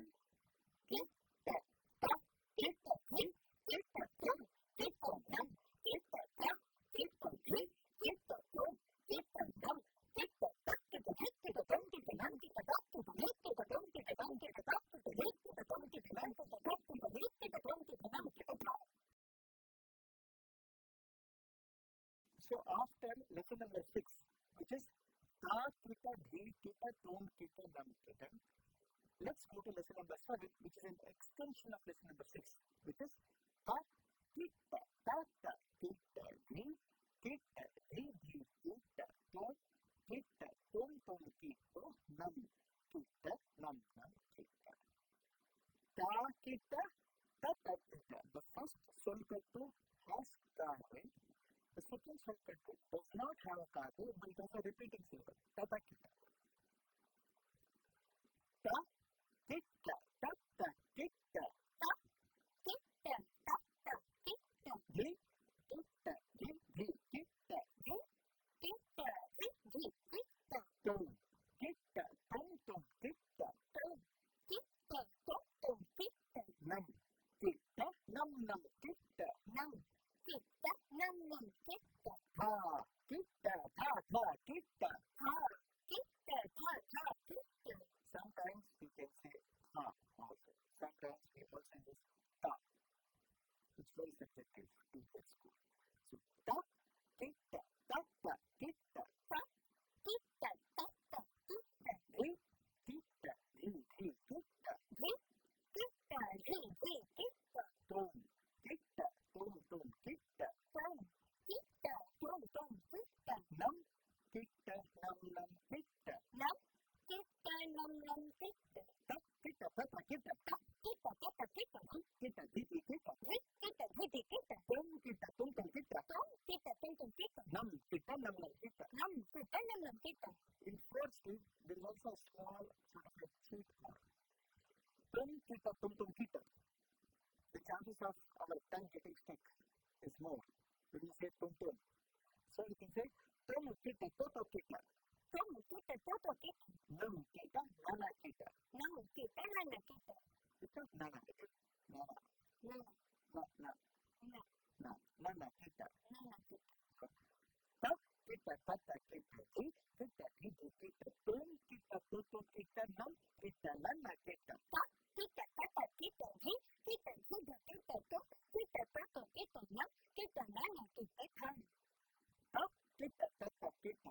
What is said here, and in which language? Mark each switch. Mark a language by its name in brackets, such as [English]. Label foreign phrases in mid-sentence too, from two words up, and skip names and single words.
[English] Ki. Ta. Ta. Ki. Ta. Dhi. Ki. Ta. To. Ki. Ta. Nam. Ki. Ta. Ta. Ki. Ta. Dhi. Ki. Ta. To. Ki. Ta. Nam. Ki. Ta. Ta. Ki. Ta. Dhi. Ki. Ta. Tum. Ki. Ta. Nam. Ki. Ta. Ta. Ki. Ta. Dhi. Ki. Ta. Tum. Ki. Ta. Nam. Ki. Ta. Ta. Ki. Ta. Dhi. Ki. Ta. Tum. Ki. Ta. Nam. Ki. Ta. Ta. Ki. Ta. Dhi. Ki. Ta. Tum. Ki. Ta. Nam. Ki. Ta. Ta. So after lesson number 6, which is Ta, Kita, Dhi, Kita, Tum, Kita, Nam, Kita, let's go to lesson number 7, which is an extension of lesson number 6, which is Ta, Kita, Ta, Ta, Kita, Dhi, Kita, Dhi, Dhi, Kita, Tum, Kita, Tum, Tum, Kita, Nam, Kita, Nam, Nam, Kita. Ta, Kita, Ta, Ta, Kita. The first solkattu has Ka. The second solkattu does not have a Ka, but it has a repeating syllable. Ta, Ta, Kita. Ta, Kita, Ta, Ta, Kita. Ta, Kita, Ta, Ta, Kita. Dhi, Kita, Dhi, Dhi, Kita, Dhi, Kita, Dhi, Dhi, Kita. Tum, Kita, Tum, Tum, Kita. Tum, Kita, Tum, Tum, Kita. Nam, Kita, Nam, Nam, Kita. Nam, Kita, Nam, Nam, Kita. Tha, Kita, Tha, Tha, Kita. Tha, Kita, Tha, Tha, Kita. Sometimes we can say Tha also. Sometimes we also use Ta. It's very subjective to that school. So Ta, Kita, Ta, Ta, Kita. Ta, Kita, Ta, Ta, Kita. Dhi, Kita, Dhi, Dhi, Kita. Dhi, Kita, Dhi, Dhi, Kita. Tum, Kita, Tum, Tum, Kita. Tum, Kita, Tum, Tum, Kita. Nam, Kita, Nam, Nam, Kita. Nam, Kita, Nam, Nam, Kita. Ta, Kita, Ta, Ta, Kita. Ta, Kita, Ta, Ta, Kita. Nam, Kita, Dhi, Dhi, Kita. Dhi, Kita, Dhi, Dhi, Kita. Tum, Kita, Tum, Tum, Kita. Tum, Kita, Tum, Tum, Kita. Nam, Kita, Nam, Nam, Kita. Nam, Kita, Nam, Nam, Kita. In fourth speed, there is also a small sort of a sweet part. Tum, Kita, Tum, Tum, Kita. The chances of our tongue getting stuck is more when you say tum, tum. So you can say Tum, Kita, Toto, Kita. Tum, Kita, Toto, Kita. Nam, Kita, Nana, Kita. Nam, Kita, Nana, Kita. It's not Nana, it is Nana. Nana. Na, na. Na. Na. Nana, Kita. Nana, Kita. Ta, Kita, Tata, Kita. Dhi, Kita, Dhi, Dhi, Kita. Tum, Kita, Toto, Kita. Nam, Kita, Nana, Kita. Ta, Kita, Tata, Kita. Dhi, Kita, Dhi, Dhi, Kita. Tum, Kita, Toto, Kita. Nam, Kita, Nana, Kita. Ta, Kita, Tata, Kita.